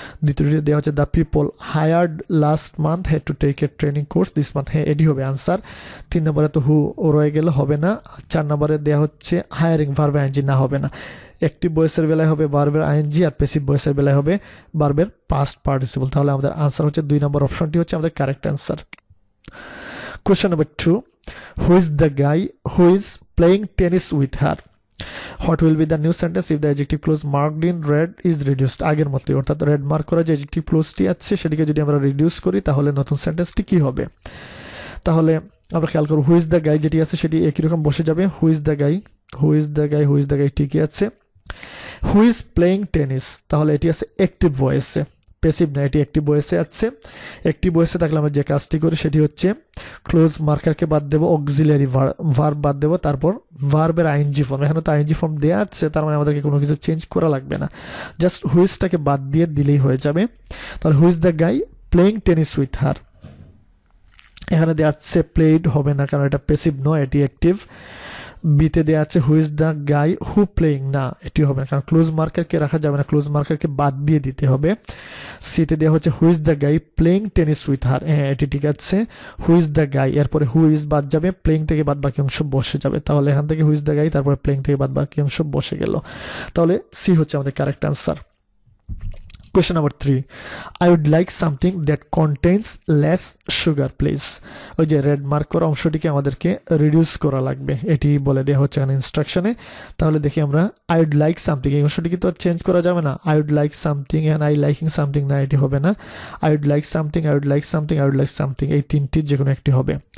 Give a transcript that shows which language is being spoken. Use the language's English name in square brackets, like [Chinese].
[Bangla] দ্বিতীয়টিতে দেওয়া হচ্ছে [English] the people hired last month had to take a training course this month, [Bangla] হ্যাঁ এটি হবে আনসার। 3 নম্বরে তো হু রয়ে গেলে হবে না। 4 নম্বরে দেওয়া হচ্ছে হায়ারিং ভার্ব আইএনজি না, হবে না। অ্যাক্টিভ ভয়েসের বেলায় হবে ভার্বের আইএনজি, আর প্যাসিভ ভয়েসের বেলায় হবে ভার্বের পাস্ট পার্টিসিপল। তাহলে আমাদের আনসার হচ্ছে 2 নম্বর অপশনটি হচ্ছে আমাদের correct answer. [English] Question number 2. Who is the guy who is playing tennis with her? What will be the new sentence if the adjective clause marked in red is reduced? [Bangla] আগের মতোই, অর্থাৎ red mark করা যে adjective clauseটি আছে সেটিকে যদি আমরা reduce করি তাহলে নতুন সেন্টেন্সটি কি হবে। তাহলে আমরা খেয়াল করব [English] who is the guy [Bangla] যেটি আছে সেটি একই রকম বসে যাবে। [English] who is the guy [Bangla] ঠিকই আছে। [English] who is playing tennis, [Bangla] তাহলে এটি আছে অ্যাক্টিভ ভয়েসে, প্যাসিভ না, এটি অ্যাক্টিভ ভয়েসে আছে। অ্যাক্টিভ ভয়েসে থাকলে আমরা যে কাজটি করি সেটি হচ্ছে ক্লোজ মার্কারকে বাদ দেবো, অক্সিলিয়ারি ভার্ব বাদ দেবো, তারপর ভার্বের আইএনজি ফর্ম, এখানে তো আইএনজি ফর্ম দেওয়া আছে, তার মানে আমাদেরকে কোনো কিছু চেঞ্জ করা লাগবে না, জাস্ট হুইজটাকে বাদ দিয়ে দিলেই হয়ে যাবে। তাহলে [English] who is the guy playing tennis with her, [Bangla] এখানে দেওয়া আছে প্লেড, হবে না কারণ এটা প্যাসিভ নয়, এটি অ্যাক্টিভ। বিতে দেওয়া আছে [English] who is the guy who playing, [Bangla] না এটি হবে না কারণ ক্লোজ মার্কারকে রাখা যাবে না, ক্লোজ মার্কারকে বাদ দিয়ে দিতে হবে। সিতে দেওয়া হচ্ছে [English] who is the guy playing tennis with her, [Bangla] হ্যাঁ এটি ঠিক আছে। [English] who is the guy, [Bangla] এরপরে হু ইজ বাদ যাবে, প্লেইং থেকে বাদ বাকি অংশ বসে যাবে। তাহলে এখান থেকে [English] who is the guy, [Bangla] তারপরে প্লেইং থেকে বাদ বাকি অংশ বসে গেল। তাহলে সি হচ্ছে আমাদের correct answer. [English] Question number 3. I would like something that contains less sugar please. [Bangla] ওই যে রেড মার্ক করা অংশটিকে আমাদেরকে রিডিউস করা লাগবে, এটি বলে দেওয়া হচ্ছে এখানে ইনস্ট্রাকশনে। তাহলে দেখি আমরা [English] I would like something, [Bangla] এই অংশটিকে তো চেঞ্জ করা যাবে না, [English] I would like something and I liking something, [Bangla] না এটি হবে না। [English] I would like something, I would like something, I would like something, [Bangla] এই তিনটির যে কোনো একটি হবে।